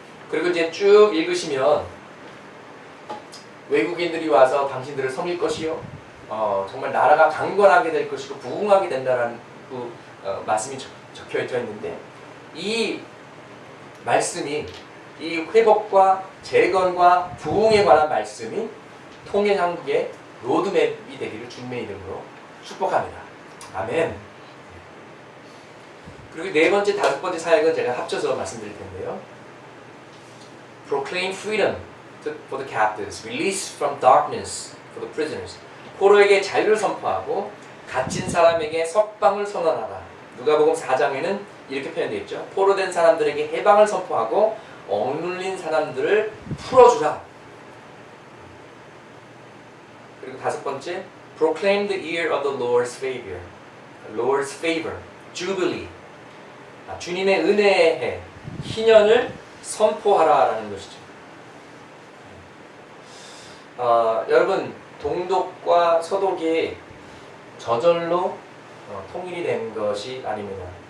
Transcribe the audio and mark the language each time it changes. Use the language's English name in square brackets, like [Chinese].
[Korean] 그리고 이제 쭉 읽으시면 외국인들이 와서 당신들을 섬길 것이요, 정말 나라가 강건하게 될 것이고 부흥하게 된다라는 그 말씀이 적혀 있는데, 이 말씀이 이 회복과 재건과 부흥에 관한 말씀이 통일한국의 로드맵이 되기를 주님의 이름으로 축복합니다. 아멘. 그리고 네 번째, 다섯 번째 사역은 제가 합쳐서 말씀드릴 텐데요. [English] Proclaim freedom for the captives, release from darkness for the prisoners. [Korean] 포로에게 자유를 선포하고 갇힌 사람에게 석방을 선언하라. 누가복음 4장에는 이렇게 표현되어 있죠. 포로된 사람들에게 해방을 선포하고 억눌린 사람들을 풀어주라. 그리고 다섯 번째, [English] Proclaim the year of the Lord's favor. Lord's favor, Jubilee. [Korean] 주님의 은혜의 해, 희년을 선포하라라는 것이죠. 여러분, 동독과 서독이 저절로 통일이 된 것이 아닙니다.